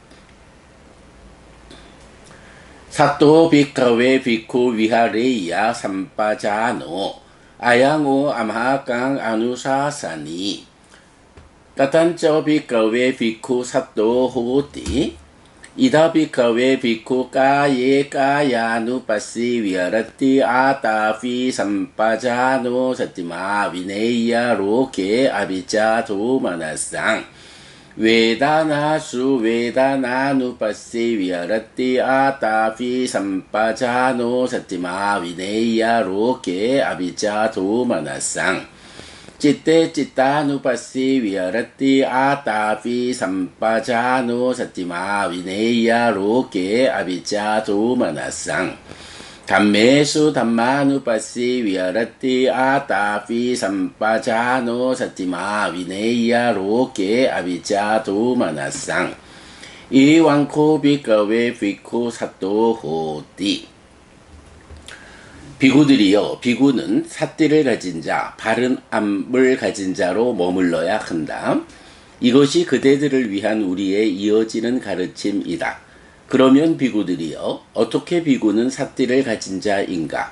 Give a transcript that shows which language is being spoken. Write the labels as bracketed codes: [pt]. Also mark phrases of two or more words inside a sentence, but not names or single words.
[pi] 사또 비카웨 비쿠 위하레이야 삼빠자노 아양오 암하강 아누사사니 따탄저 비카웨 비쿠 사또 호띠 이다 비카웨 비쿠 까예 까야누 빠시 위아라띠 아따피 삼빠자노 사티마 위네이야 로케 아비자 도마나상 웨다나수 웨다나누 빠시 위아라띠 아따피 삼빠자노 사티마 위네이야 로케 아비자 도마나상 citte cittanu passi viharati atapi sampajano satima vineya loke abhijatu manasang dhammesu dhammanu passi viharati atapi sampajano satima vineya loke abhijatu manasang iwangko bhikkhave bhikkhu satto hoti. [ko] 비구들이여 비구는 삿띠를 가진 자, 바른 암을 가진 자로 머물러야 한다. 이것이 그대들을 위한 우리의 이어지는 가르침이다. 그러면 비구들이여 어떻게 비구는 삿띠를 가진 자인가?